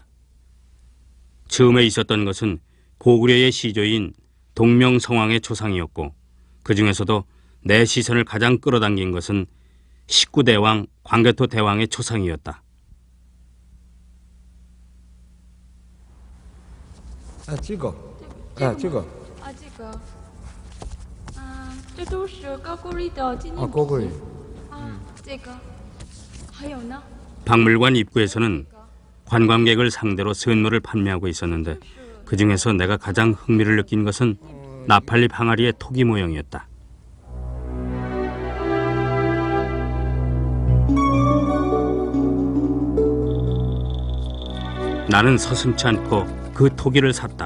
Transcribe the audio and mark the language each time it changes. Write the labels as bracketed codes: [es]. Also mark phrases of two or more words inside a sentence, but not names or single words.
[ko] 처음에 있었던 것은 고구려의 시조인 동명성왕의 초상이었고, 그 중에서도 내 시선을 가장 끌어당긴 것은 19대왕 광개토 대왕의 초상이었다. 찍어. [zh] 这个这都是高句丽的纪念品。高句丽。这个还有呢。 [ko] 박물관 입구에서는 관광객을 상대로 선물을 판매하고 있었는데 그 중에서 내가 가장 흥미를 느낀 것은 나팔잎 항아리의 토기 모형이었다. 나는 서슴지 않고 그 토기를 샀다.